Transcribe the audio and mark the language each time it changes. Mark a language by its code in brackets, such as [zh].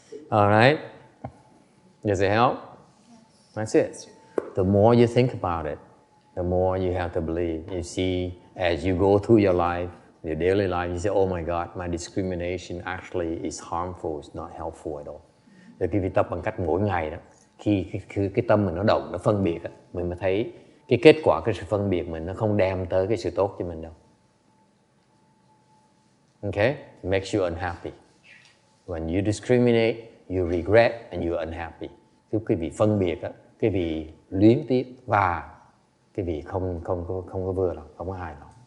[en] Alright? Does it help? That's it. The more you think about it, the more you have to believe. You see, as you go through your life, your daily life, you say, oh my God, my discrimination actually is harmful, it's not helpful at all. [vi] Rồi khi tập bằng cách mỗi ngày đó, khi cái tâm mình nó động, nó phân biệt, mình mới thấy cái kết quả, cái sự phân biệt mình nó không đem tới cái sự tốt cho mình đâu. [en] Okay? It makes you unhappy. When you discriminate, you regret and you're unhappy. [vi] Cái vị phân biệt, cái vị luyến tiếc và cái vị không có vừa lòng, không có hài lòng.